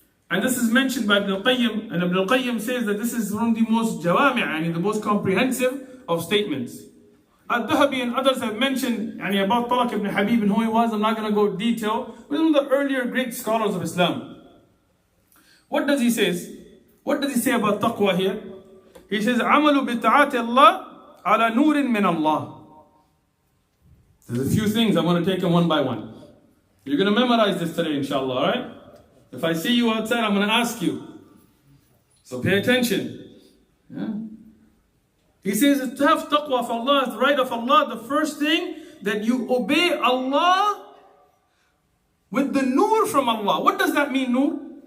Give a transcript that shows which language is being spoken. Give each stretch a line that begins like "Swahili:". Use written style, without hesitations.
English: And this is mentioned by Ibn al-Qayyim, and Ibn al-Qayyim says that this is one of the most jawami', the most comprehensive of statements. Al-Dhahabi and others have mentioned about Talq ibn Habib and who he was. I'm not going to go detail. But one of the earlier great scholars of Islam. What does he say? What does he say about taqwa here?
Arabic: He says, عَمَلُ بِتَعَاتِ اللَّهِ عَلَى نُورٍ مِّنَ اللَّهِ.
English: There's a few things, I'm going to take them one by one. You're going to memorize this today, inshallah, alright? If I see you outside, I'm going to ask you. So pay attention. Yeah? He says, to have taqwa of Allah is the right of Allah. The first thing, that you obey Allah with the nur from Allah. What does that mean, nur?